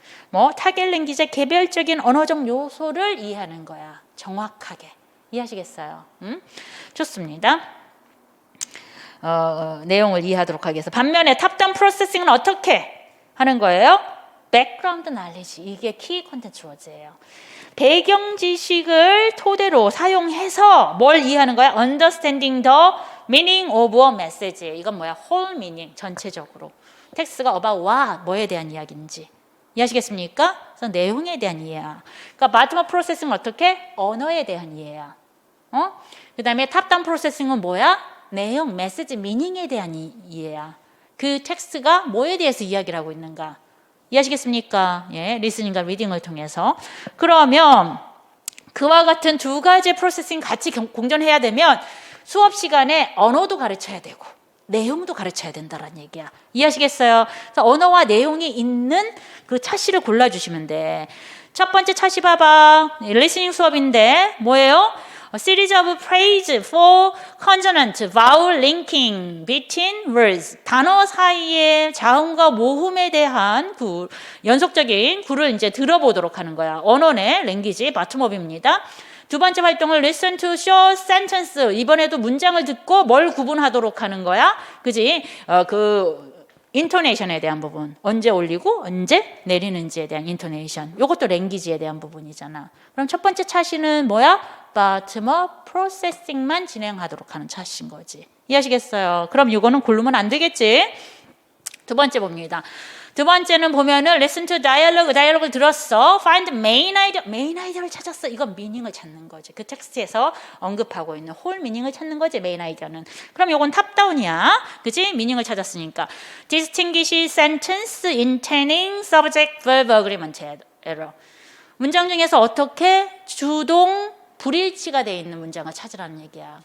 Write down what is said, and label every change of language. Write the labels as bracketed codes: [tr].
[ko] 뭐 타겟 랭귀지의 개별적인 언어적 요소를 이해하는 거야. 정확하게. 이해하시겠어요? 좋습니다. 내용을 이해하도록 하기 위해서. 반면에 탑다운 프로세싱은 어떻게 하는 거예요? 백그라운드 날리지. 이게 키 컨텐츠 워즈예요. 배경 지식을 토대로 사용해서 뭘 이해하는 거야? [en] Understanding the meaning of a message. [ko] 이건 뭐야? [en] whole meaning, [ko] 전체적으로. 텍스트가 [en] about what, [ko] 뭐에 대한 이야기인지. 이해하시겠습니까? 그래서 내용에 대한 이해야. 그러니까 bottom-up 프로세싱은 어떻게? 언어에 대한 이해야. 그 다음에 탑다운 프로세싱은 뭐야? 내용, 메시지, 미닝에 대한 이해야. 그 텍스트가 뭐에 대해서 이야기를 하고 있는가. 이해하시겠습니까? 예, 리스닝과 리딩을 통해서. 그러면 그와 같은 두 가지 프로세싱 같이 공존해야 되면 수업 시간에 언어도 가르쳐야 되고 내용도 가르쳐야 된다는 얘기야. 이해하시겠어요? 그래서 언어와 내용이 있는 그 차시를 골라주시면 돼. 첫 번째 차시 봐봐. 리스닝 수업인데 뭐예요? [en] A series of phrase for consonant, vowel linking between words. [ko] 단어 사이의 자음과 모음에 대한 연속적인 구를 이제 들어보도록 하는 거야. 언어의 랭귀지 바텀업입니다. 두 번째 활동을 [en] listen to short sentence. [ko] 이번에도 문장을 듣고 뭘 구분하도록 하는 거야. 그지? 인토네이션에 대한 부분. 언제 올리고 언제 내리는지에 대한 인토네이션. 이것도 랭귀지에 대한 부분이잖아. 그럼 첫 번째 차시는 뭐야? bottom-up 프로세싱만 진행하도록 하는 차시인 거지. 이해하시겠어요? 그럼 이거는 고르면 안 되겠지? 두 번째 봅니다. 두 번째는 보면은 [en] listen to dialogue [ko] 를 들었어. [en] find main idea를 [ko] 찾았어. 이건 미닝을 찾는 거지. 그 텍스트에서 언급하고 있는 홀 미닝을 찾는 거지, 메인 아이디어는. 그럼 이건 탑다운이야. 그지? 미닝을 찾았으니까. [en] distinguish sentence intending subject verb agreement error. [ko] 문장 중에서 어떻게 주동 불일치가 돼 있는 문장을 찾으라는 얘기야.